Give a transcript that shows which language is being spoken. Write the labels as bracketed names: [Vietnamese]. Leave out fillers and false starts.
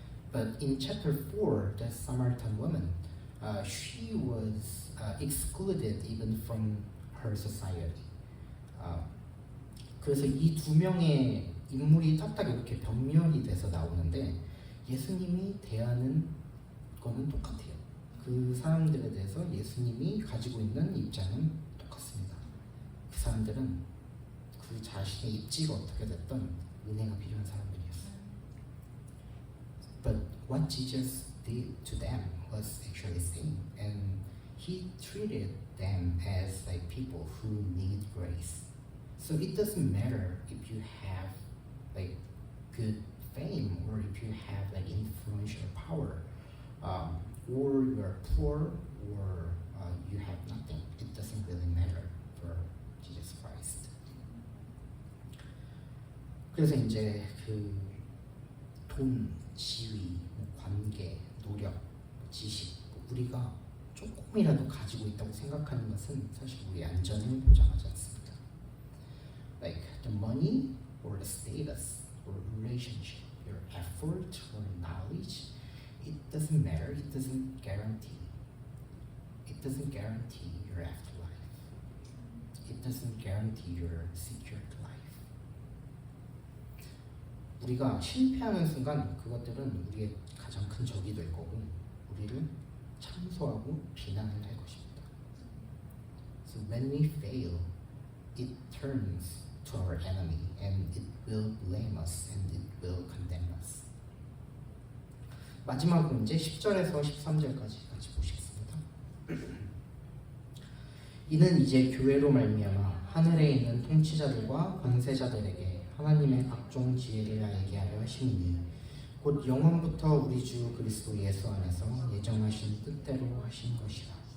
[English] But in chapter 4, the Samaritan woman, she was excluded even from her society. [Korean] 그래서 이 두 명의 인물이 딱딱 이렇게 병렬이 돼서 나오는데 예수님이 대하는 거는 똑같아요. 그 사람들에 대해서 예수님이 가지고 있는 입장은 똑같습니다. 그 사람들은 그 자신의 입지가 어떻게 됐던 은혜가 필요한 사람들이었어요. [English] But what Jesus did to them was actually same, and he treated them as like people who need grace. So it doesn't matter if you have like good fame or if you have like influential power, or you are poor or you have nothing. It doesn't really matter for Jesus Christ. [Korean] 그래서 이제 그 돈, 지위, 관계, 노력, 지식, 우리가 조금이라도 가지고 있다고 생각하는 것은 사실 우리 안전을 보장하지 않습니다. [English] Like the money or the status or relationship, your effort or knowledge, it doesn't matter. It doesn't guarantee. It doesn't guarantee your afterlife. It doesn't guarantee your secured life. [Korean] 우리가 실패하는 순간 그것들은 우리의 가장 큰 적이 될 거고 우리를 참소하고 비난을 할 것입니다. [English] So when we fail, it turns to our enemy and it will blame us and it will condemn us. [Korean] 마지막으로 이제 10절에서 13절까지 같이 보시겠습니다. 이는 이제 교회로 말미암아 하늘에 있는 통치자들과 권세자들에게 하나님의 각종 지혜를 알게 하려 하심이니 곧 영원부터 우리 주 그리스도 예수 안에서 예정하신 뜻대로 하신 것이라.